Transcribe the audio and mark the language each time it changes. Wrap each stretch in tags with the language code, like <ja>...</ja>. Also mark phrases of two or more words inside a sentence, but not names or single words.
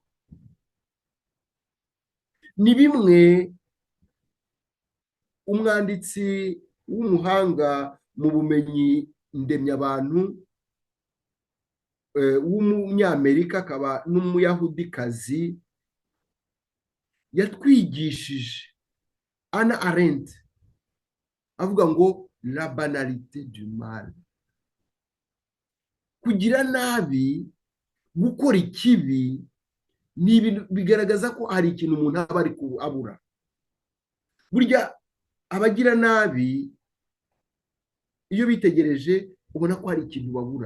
<rw>Ni bimwe umwanditsi w'umuhanga mu bumenyi ndemyabantu w'umunyamerika akaba n'umuyahudikazi yatwigishije, Hannah Arendt, avuga ngo</rw> <fr>la banalité du mal.</fr> <rw>Kugira nabi, gukora ikibi, ni ibintu bigaragaza ko hari ikintu umuntu aba ari abura. Burya abagira nabi, iyo bitegereje ubona ko hari ikintu babura.</rw>